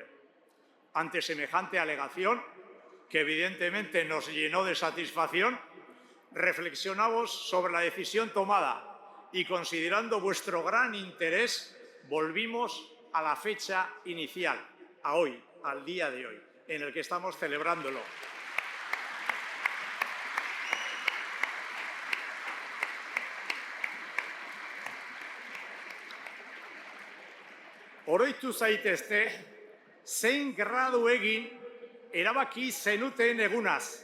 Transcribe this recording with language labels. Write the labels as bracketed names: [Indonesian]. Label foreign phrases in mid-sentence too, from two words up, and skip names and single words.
[Spanish] Ante semejante alegación, que evidentemente nos llenó de satisfacción, reflexionamos sobre la decisión tomada y, considerando vuestro gran interés, volvimos a la fecha inicial, a hoy, al día de hoy, en el que estamos celebrándolo. [Basque] Oroitu zaitezte, zein gradu egin erabaki zenuten egunaz.